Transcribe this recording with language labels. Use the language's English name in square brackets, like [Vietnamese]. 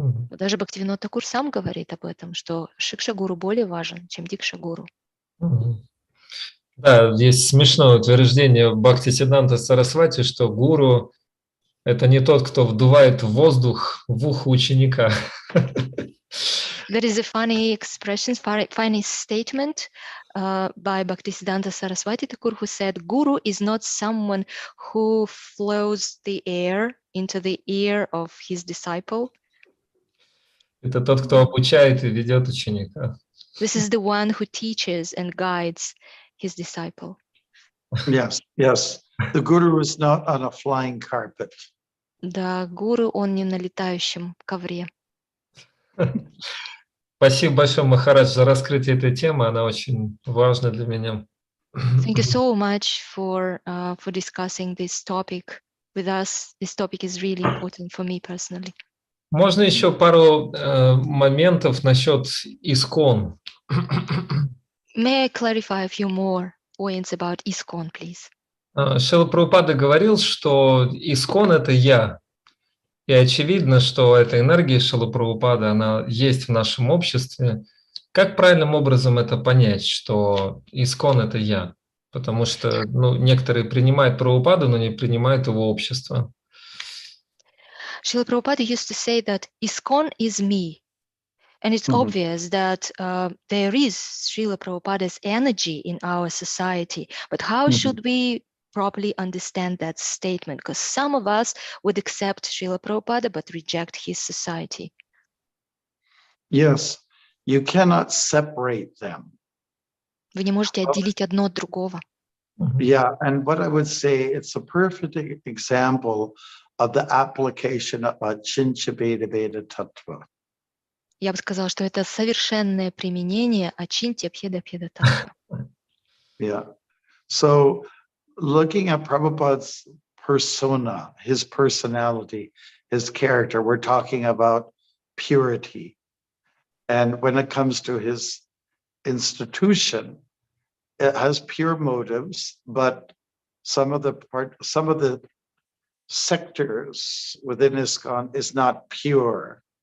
[Russian] Даже Бхактивинод Такур сам говорит об этом, что Шикша Гуру более важен, чем Дикша Гуру. Да, есть смешное утверждение Бхактисиддханта Сарасвати, что гуру – это не тот, кто вдувает воздух в ухо ученика. [English] There is a funny expression, funny statement by Bhaktisiddhanta Saraswati Thakur, who said, Guru is not someone who flows the air into the ear of his disciple. [Russian] Это тот, кто обучает и ведет ученика. [English] This is the one who teaches and guides his disciple. Yes, yes. The Guru is not on a flying carpet. [Russian] Да, гуру, он не на летающем ковре. Спасибо большое, Махарадж, за раскрытие этой темы. Она очень важна для меня. [English] Thank you so much for discussing this topic with us. This topic is really important for me personally. [Russian] Можно еще пару моментов насчет ISKCON? [English] May I clarify a few more points about ISKCON, please? [Russian] Шрила Прабхупада говорил, что ISKCON – это я. И очевидно, что эта энергия Шрилы Прабхупады, она есть в нашем обществе. Как правильным образом это понять, что ISKCON – это я? Потому что некоторые принимают Прабхупаду, но не принимают его общество. [English] Srila Prabhupada used to say that ISKCON is me. And it's obvious that there is Srila Prabhupada's energy in our society. But how should we properly understand that statement? Because some of us would accept Srila Prabhupada but reject his society. Yes, you cannot separate them. [Russian] Вы не можете отделить одно от другого. [English] Yeah, and what I would say, it's a perfect example of the application of Achintya Bheda Bheda Tattva. [Russian] Я бы сказала, что это совершенное применение Ачинтья Бхеда Бхеда Таттва. [English] Yeah. So looking at Prabhupada's persona, his personality, his character, we're talking about purity. And when it comes to his institution, it has pure motives, but some of the sectors within ISKCON is not pure.